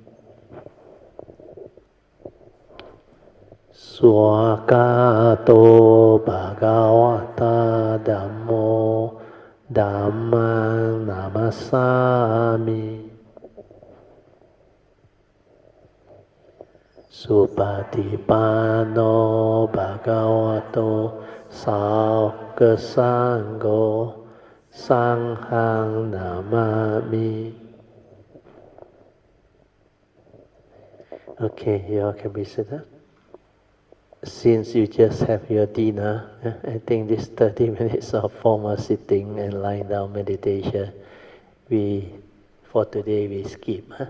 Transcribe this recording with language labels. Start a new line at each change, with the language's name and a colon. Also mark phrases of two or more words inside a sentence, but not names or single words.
Pali: Swakato Bhagavata Dhammo Dhammang Namasami Supatipano Bhagavato Sangha Sangho Sanghang Namami.
English: Okay, you all can be seated. Since you just have your dinner, I think this 30 minutes of formal sitting and lying down meditation, for today we skip.